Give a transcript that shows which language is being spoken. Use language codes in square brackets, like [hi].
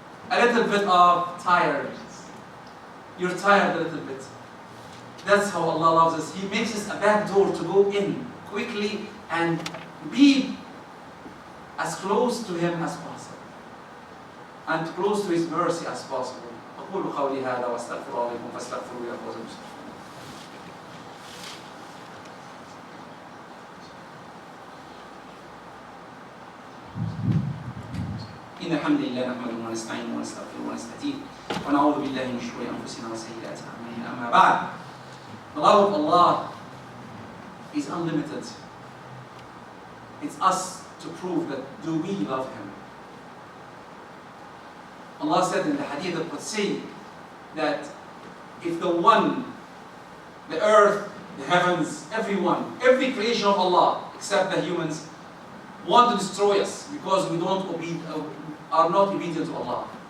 [en] A little bit of tiredness. You're tired a little bit. That's how Allah loves us. He makes us a back door to go in quickly and be as close to Him as possible. and close to His mercy as possible. [ar] أقول قولي هذا واستغفر الله لكم فاستغفروه يا فوز المسلمين. إن الحمد لله نحمده ونستعينه ونستغفره ونستهديه ونعوذ بالله من شرور أنفسنا وسيئات أعمالنا. أما بعد, [en] the love of Allah is unlimited. It's us to prove that do we love Him. Allah said in the Hadith al-Qudsi that if the one, the earth, the heavens, everyone, every creation of Allah except the humans want to destroy us because we are not obedient to Allah.